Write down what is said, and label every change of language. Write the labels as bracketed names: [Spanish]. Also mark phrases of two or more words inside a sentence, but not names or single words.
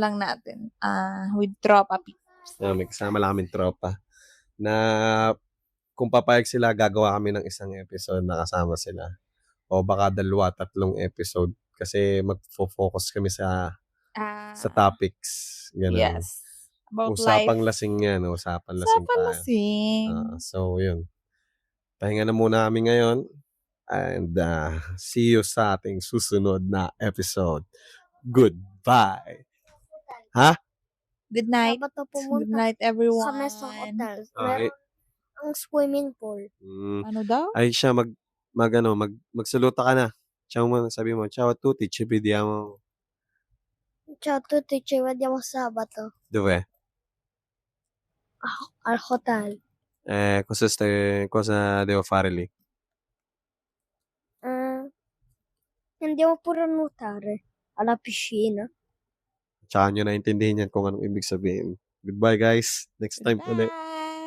[Filipino] lang natin. With tropa peeps. May kasama lang kami tropa. Na kung papayag sila, gagawa kami ng isang episode na kasama sila. O baka 2-3 episode. kasi magfo-focus kami sa Ah, topics, gano'n. [English] yes. About life. [Filipino] Usapang lasing 'yan, usapang lasing Usapan tayo. lasing. So 'yun. Pahinga na muna kami ngayon and, [English] see you [Filipino] sa ating susunod na episode. [English] Goodbye. Ha? Good night. [Filipino] Dapat na [English] Good [Filipino] pumunta [English] night, [Filipino] sa [English] everyone. [Filipino] Mesa Hotel. Okay. Meron ang swimming pool. Ano daw? Ay siya magsaluta ka na. Ciao muna, sabi mo, [Italian] "Ciao a tutti, ci vediamo Ciao a tutti, ci vediamo sabato dove? al hotel. Cosa devo fare lì?" Andiamo pure a nuotare alla piscina. [Filipino] Tsaka niyo naintindihan 'yan kung anong ibig sabihin. [English] Goodbye guys, next time ulit. Bye.